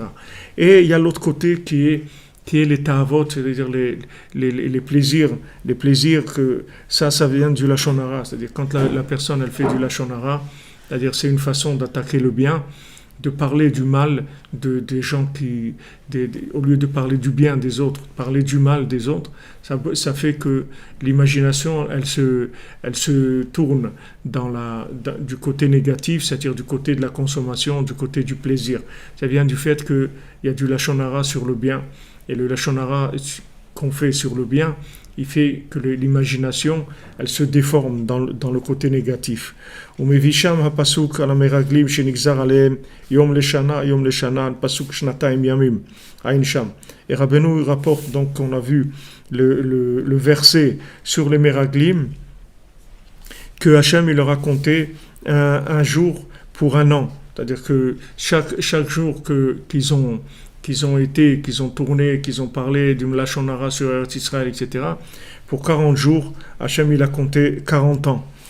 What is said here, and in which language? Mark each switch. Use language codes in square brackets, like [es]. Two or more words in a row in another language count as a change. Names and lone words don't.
[fr] Et il y a l'autre côté qui qui est les ta'avot, c'est-à-dire les plaisirs que ça vient du [he] לשון הרע, [fr] c'est-à-dire quand la personne elle fait du [he] לשון הרע, [fr] c'est-à-dire c'est une façon d'attaquer le bien, de parler du mal des gens au lieu de parler du bien des autres, parler du mal des autres, ça fait que l'imagination, elle se tourne du côté négatif, c'est-à-dire du côté de la consommation, du côté du plaisir. Ça vient du fait qu'il y a du [he] לשון הרע [fr] sur le bien, et le [he] לשון הרע [fr] qu'on fait sur le bien, il fait que l'imagination, elle se déforme dans le côté négatif. [he] ומבישם הפסוק על המרגלים שנגזר עליהם יום לשנה, פסוק שנתיים ימים, עין שם. [fr] Et Rabbeinu rapporte donc qu'on a vu le verset sur les Meraglim, que Hachem il leur a compté un jour pour un an. C'est-à-dire que chaque jour qu'ils ont tourné, qu'ils ont parlé du [he] לשון הרע [fr] sur Eretz Israël, etc., pour 40 jours, Hachem il a compté 40 ans.